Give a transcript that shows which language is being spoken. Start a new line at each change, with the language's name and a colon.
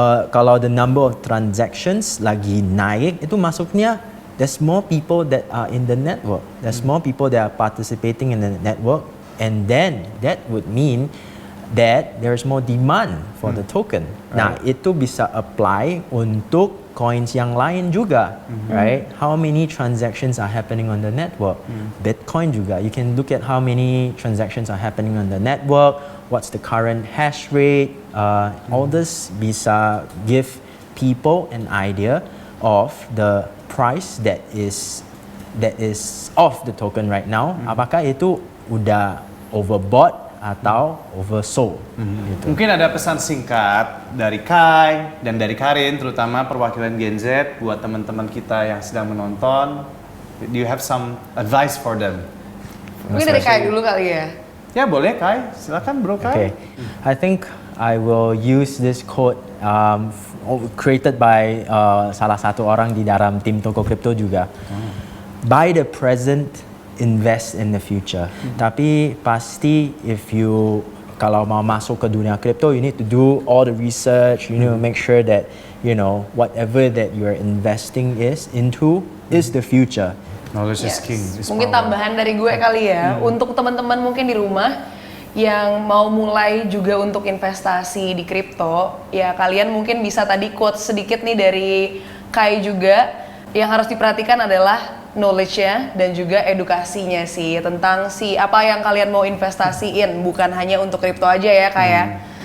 English: Kalau the number of transactions
Indonesian: lagi naik, itu masuknya
English: there's more people that are in the network. There's more people that are participating in the network. And then that would mean that there's more demand for the token.
Indonesian: Nah, itu bisa apply untuk coins yang lain juga, right?
English: How many transactions are happening on the network? Bitcoin juga. You can look at how many transactions are happening on the network, what's the current hash rate. All this bisa give people an idea of the price that is of the token right now.
Indonesian: Apakah itu udah overbought atau oversold gitu. Mungkin ada pesan singkat dari Kai dan dari Karin, terutama perwakilan Gen Z buat teman-teman kita yang sedang menonton.
English: Do you have some advice for them?
Indonesian: Mungkin dari Kai dulu kali ya. Ya boleh Kai, silakan bro Kai.
English: Okay, I think I will use this quote created by
Indonesian: salah satu orang di dalam tim Toko Kripto juga.
English: Buy the present invest in the future.
Indonesian: Tapi pasti
English: if you
Indonesian: kalau mau masuk ke dunia crypto,
English: you need to do all the research. You need to make sure that whatever that you're investing into is the future. Knowledge is king. is
Indonesian: Mungkin
English: power.
Indonesian: tambahan dari gue kali ya, untuk teman-teman mungkin di rumah yang mau mulai juga untuk investasi di kripto, ya kalian mungkin bisa tadi quote sedikit nih dari Kai juga, yang harus diperhatikan adalah knowledge-nya dan juga edukasinya sih tentang apa yang kalian mau investasiin, bukan hanya untuk kripto aja ya kayak.